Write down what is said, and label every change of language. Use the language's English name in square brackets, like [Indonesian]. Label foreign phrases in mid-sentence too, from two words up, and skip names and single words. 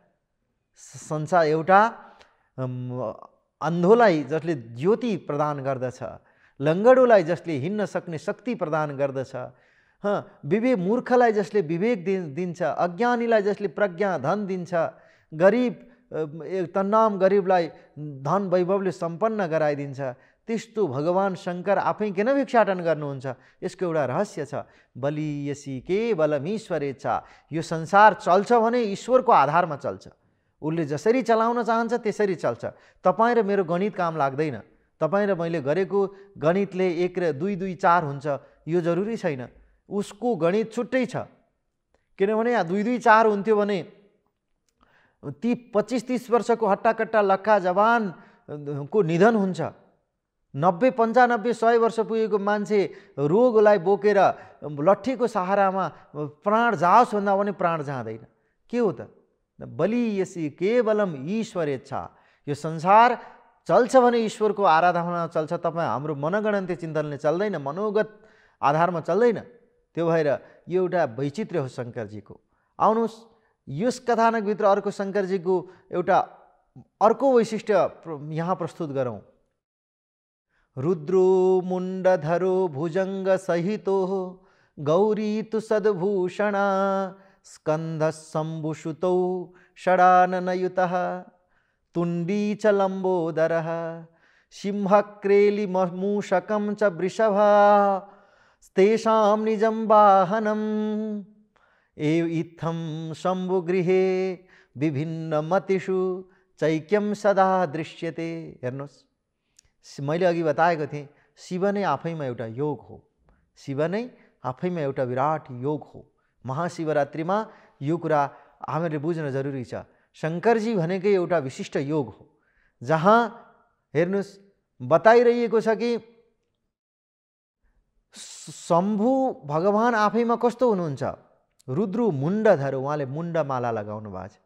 [Nepali] संसार एउटा अन्धोलाई जसले ज्योति प्रदान गर्दछ, लङ्गडोलाई जसले हिँड्न सक्ने शक्ति प्रदान गर्दछ, विवेक मूर्खलाई जसले विवेक दिन्छ, अज्ञानीलाई जसले प्रज्ञा धन दिन्छ, गरिब तन्नाम गरिबलाई धन वैभवले सम्पन्न गराइदिन्छ, त्यस्तो भगवान शङ्कर आफै किन भिक्षाटन गर्नुहुन्छ? यसको एउटा रहस्य छ। [Sanskrit] बलियसी केवलम ईश्वरेच्छा। [Nepali] यो संसार चल्छ भने ईश्वरको आधारमा चल्छ। उसले जसरी चलाउन चाहन्छ त्यसरी चल्छ। तपाईँ र मेरो गणित काम लाग्दैन। तपाईँ र मैले गरेको गणितले 1 र 2 2 4 हुन्छ यो जरुरी छैन। उसको गणित छुट्टै छ। किनभने यहाँ 2 2 4 हुन्थ्यो भने ती 25-30 वर्षको हट्टाकट्टा लक्का जवानको निधन हुन्छ। 90 95 100 वर्ष पुगेको मान्छे रोगलाई बोकेर लट्ठीको सहारामा प्राण जाओस् भन्दा पनि प्राण जाँदैन। के हो त? [Sanskrit] बलियसी केवलम ईश्वरेच्छा। [Nepali] यो संसार चल्छ भने ईश्वरको आराधना चल्छ। तपाईँ हाम्रो मनगणन्ते चिन्तनले चल्दैन, मनोगत आधारमा चल्दैन। त्यो भएर यो एउटा वैचित्र्य हो शङ्करजीको। आउनुहोस् यस कथानकभित्र अर्को शङ्करजीको एउटा अर्को वैशिष्ट्य यहाँ प्रस्तुत गरौँ। [Sanskrit] रुद्रो मुण्डधरो भुजङ्ग सहितो गौरी तु सद्भूषणा स्कन्ध शम्भुसुतौ षडाननयुतः तुण्डी च लम्बोदरः सिंहक्रेली मूषकं च वृषभा तेषां निजं वाहनम् इत्थं शम्भुगृहे विभिन्नमतिषु चैक्यं सदा दृश्यते। [Nepali] हेर्नुहोस्, मैले अघि बताएको थिएँ शिव नै आफैमा एउटा योग हो। शिव नै आफैमा एउटा विराट योग हो। महाशिवरात्रिमा यो कुरा हामीले बुझ्न जरुरी छ। शङ्करजी भनेकै एउटा विशिष्ट योग हो, जहाँ हेर्नुहोस् बताइरहेको छ कि शम्भु भगवान आफैमा कस्तो हुनुहुन्छ, [Sanskrit] रुद्रु मुण्डधर, [Nepali] उहाँले मुण्डमाला लगाउनु भएको छ।